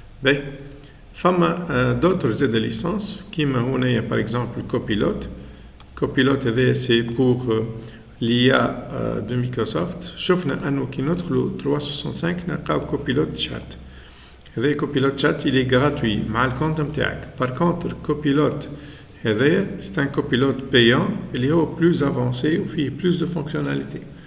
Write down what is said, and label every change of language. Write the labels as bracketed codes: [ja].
[ar] باهي فما [fr] d'autres [ar] زاد [fr] licences [ar] كيما هنايا [fr] par exemple Copilot [ar] هذايا [fr] c'est pour l'IA de Microsoft. [ar] شفنا انه كي ندخلوا 365 نلقاو كوبيلوت شات. هذا كوبيلوت شات [fr] il est gratuit [ar] مع الكونت نتاعك. [fr] par contre كوبيلوت [ar] هذايا [fr] c'est un كوبيلوت payant [ar] اللي هو [fr] plus avancé [ar] وفيه [fr] plus de fonctionnalités.